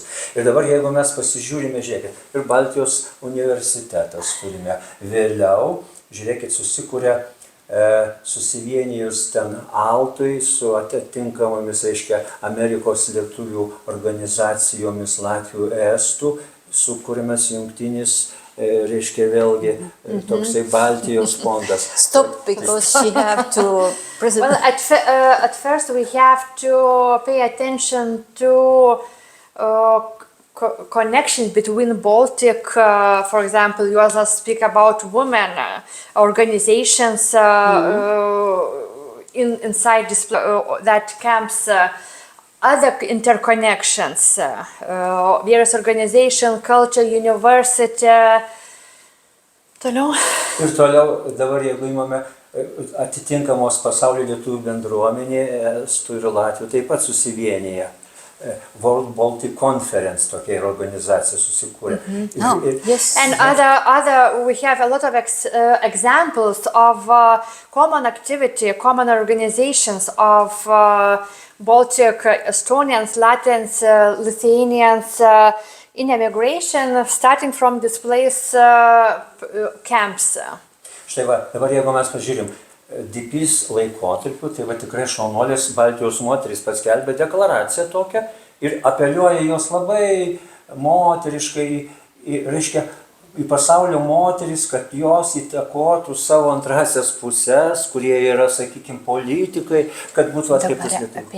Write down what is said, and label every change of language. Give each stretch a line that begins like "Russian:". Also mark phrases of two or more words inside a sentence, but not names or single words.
Lithuanian: Ir dabar, jeigu mes pasižiūrime, žiūrėkit, ir Baltijos universitetas turime, vėliau, žiūrėkit, susikūrė susivienijus ten Altui su atitinkamomis, reiškia, Amerikos lietuvių organizacijomis, Latvių, Estų, sukūrimas jungtinis, reiškia, vėlgi toksai Baltijos fondas.
English: Stop, because she have to... Well, at first we have to pay attention to connections between Baltic, for example, you also speak about women organizations inside this, that camps, other interconnections, various organizations, culture, university.
Lithuanian: Toliau. Ir toliau, dabar jeigu įmame atitinkamos pasaulio lietuvių bendruomenė, Estų ir Latvių, taip pat susivienyje. World Baltic Conference, tokia organizacija susikūrė.
English: Yes. And we have a lot of examples of common activity, common organizations of Baltic Estonians, Latvians, Lithuanians in emigration, starting from displaced camps.
Lithuanian: Štai va, dabar jeigu mes pažiūrim, DPs laikotarpiu, tai va tikrai šaunuolės Baltijos moterys paskelbė deklaraciją tokią ir apeliuoja jos labai moteriškai, reiškia, į pasaulio moteris, kad jos įtakotų savo antrasias pusės, kurie yra, sakykime, politikai, kad būtų atkreiptas lietuvių.